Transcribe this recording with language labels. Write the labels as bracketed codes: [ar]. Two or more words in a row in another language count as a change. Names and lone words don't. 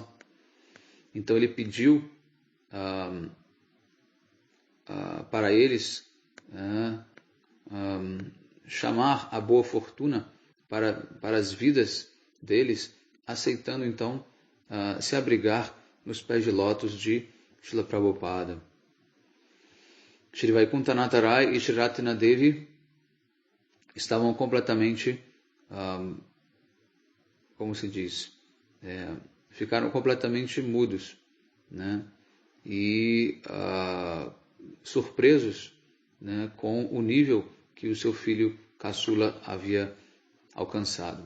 [pt] Então ele pediu para eles chamar a boa fortuna para as vidas deles, aceitando então se abrigar nos pés de lótus de Srila Prabhupada. Shri Vaikunthanatha Rai e Shri Ratna Devi estavam completamente, como se diz, ficaram completamente mudos, né, e surpresos, né, com o nível que o seu filho caçula havia alcançado.